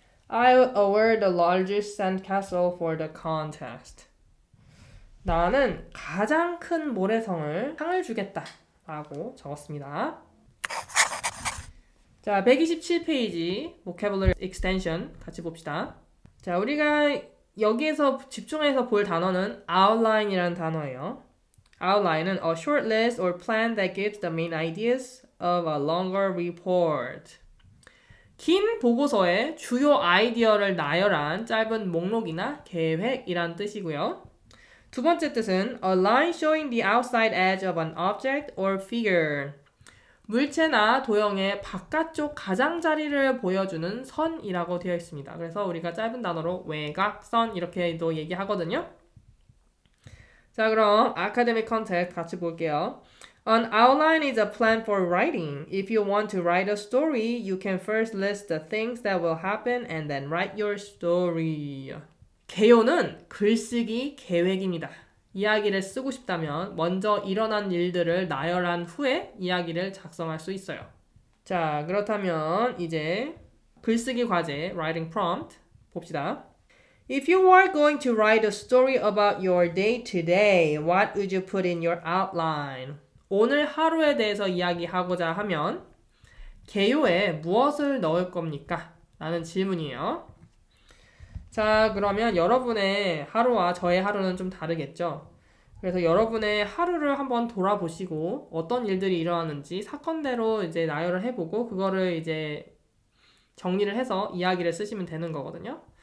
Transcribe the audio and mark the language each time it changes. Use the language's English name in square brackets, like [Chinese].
[English] I'll award the largest sandcastle for the contest. [Korean] 나는 가장 큰 모래성을 상을 주겠다. 라고 적었습니다. 자, 127페이지 [English] vocabulary extension [Korean] 같이 봅시다. 자, 우리가 여기에서 집중해서 볼 단어는 outline이라는 단어예요. [English] Outline은 a short list or plan that gives the main ideas of a longer report. [Korean] 긴 보고서의 주요 아이디어를 나열한 짧은 목록이나 계획이란 뜻이고요. 두 번째 뜻은 [English] a line showing the outside edge of an object or figure. [Korean] 물체나 도형의 바깥쪽 가장자리를 보여주는 선이라고 되어 있습니다. 그래서 우리가 짧은 단어로 외곽선 이렇게도 얘기하거든요. 자, 그럼 [English] academic context [Korean] 같이 볼게요. [English] An outline is a plan for writing. If you want to write a story, you can first list the things that will happen and then write your story. [Korean] 개요는 글쓰기 계획입니다. 이야기를 쓰고 싶다면 먼저 일어난 일들을 나열한 후에 이야기를 작성할 수 있어요. 자, 그렇다면 이제 글쓰기 과제, [English] writing prompt [Korean] 봅시다. [English] If you were going to write a story about your day today, what would you put in your outline? [Korean] 오늘 하루에 대해서 이야기하고자 하면 개요에 무엇을 넣을 겁니까? 라는 질문이에요. 자, 그러면 여러분의 하루와 저의 하루는 좀 다르겠죠? 그래서 여러분의 하루를 한번 돌아보시고 어떤 일들이 일어나는지 사건대로 이제 나열을 해보고 그거를 이제 정리를 해서 이야기를 쓰시면 되는 거거든요.